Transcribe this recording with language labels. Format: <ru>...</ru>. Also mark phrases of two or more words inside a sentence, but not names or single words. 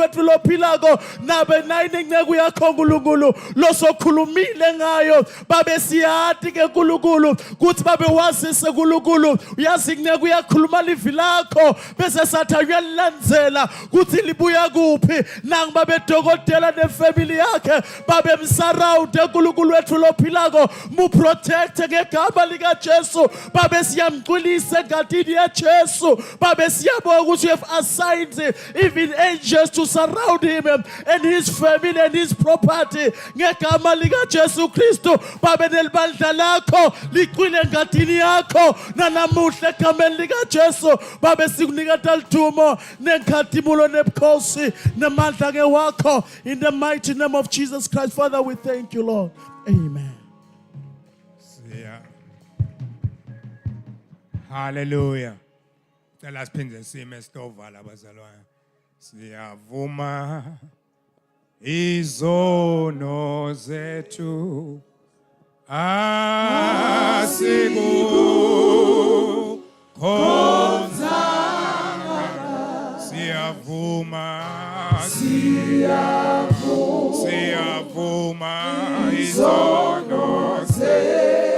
<ss>lophilako nabe nayini nceke yakho nkulunkulu losokhulumile ngayo babe siyati ke nkulunkulu kuthi babe wazise nkulunkulu uyazi nceke uyakhuluma livi lakho bese sathi uyalilandzela kuthi libuya kuphi nangu babe dokotela nefamily yakhe babe msaraude nkulunkulu wethu lophilako mu protect ngegama lika Jesu babe siyamgculisa ngadini ya Jesu babe siyabonga ukuthi</ss> <en>you have assigned even angels to surround him and his family and his property</en> <ss>ngegama lika Jesu Kristu babe nelibandla lakho liqwile ngadini yakho nanamuhla egameni lika Jesu babe sikunikeza lithumo nenkhathimulo nebukhosi namandla ke wakho</ss> <en>in the mighty name of Jesus Christ. Father, we thank you, Lord. Amen. Yeah. Hallelujah.</en> <ss>Cela siphinde sime sitovala bazalwane. Siyavuma izono zethu asikukhonza siyavuma izono zethu.</ss>